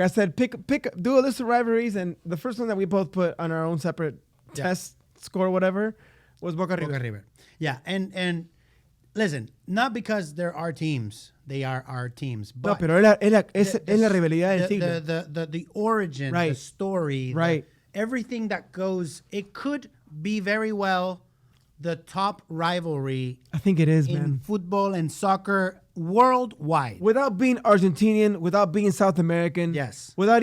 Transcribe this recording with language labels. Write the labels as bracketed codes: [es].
[en] I said do a list of rivalries, and the first one that we both put on our own separate test score, whatever, was Boca River. Yeah, and listen, not because they're our teams, they are our teams. But [es] no, pero es la rivalidad del siglo. [en] The origin, the story, everything that goes, it could be very well the top rivalry. I think it is, in football and soccer worldwide. Without being Argentinian, without being South American, without